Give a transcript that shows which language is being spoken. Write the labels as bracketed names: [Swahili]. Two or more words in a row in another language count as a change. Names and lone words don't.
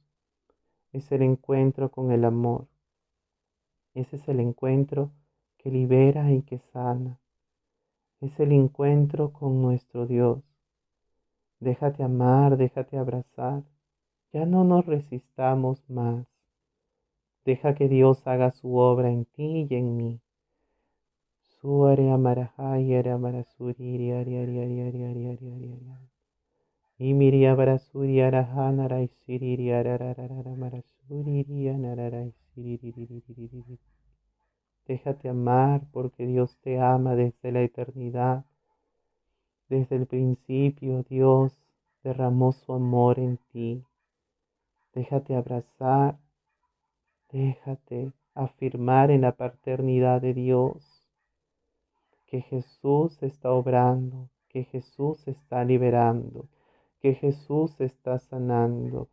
[Spanish] Es el encuentro con el amor. Ese es el encuentro que libera y que sana. Es el encuentro con nuestro Dios. Déjate amar, déjate abrazar. Ya no nos resistamos más. Deja que Dios haga su obra en ti y en mí. Suare amarajai ara amarasuri ari ari ari ari ari ari ari ari. Imiri abarasuri arahan arai siriri arararara marasuri anararai siriri. Déjate amar porque Dios te ama desde la eternidad. Desde el principio Dios derramó su amor en ti. Déjate abrazar, déjate afirmar en la paternidad de Dios, que Jesús está obrando, que Jesús está liberando, que Jesús está sanando.